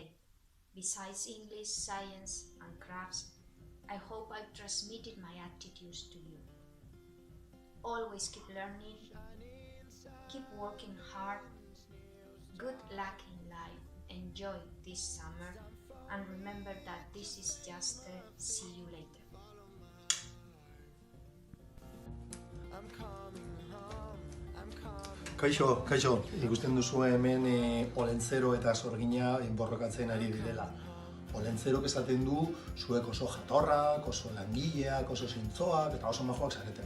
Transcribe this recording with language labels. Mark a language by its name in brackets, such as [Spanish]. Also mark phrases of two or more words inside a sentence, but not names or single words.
[English] Besides English, science, and crafts, I hope I've transmitted my attitudes to you. Always keep learning, keep working hard, good luck in life, enjoy this summer, and remember that this is just a see you later. [Basque] Kaixo, ikusten duzu hemen olentzero eta sorgina borrokatzen ari direla. Olentzerok esaten du zuek oso jatorrak, oso langileak, oso zintzoak eta oso majoak zaretela.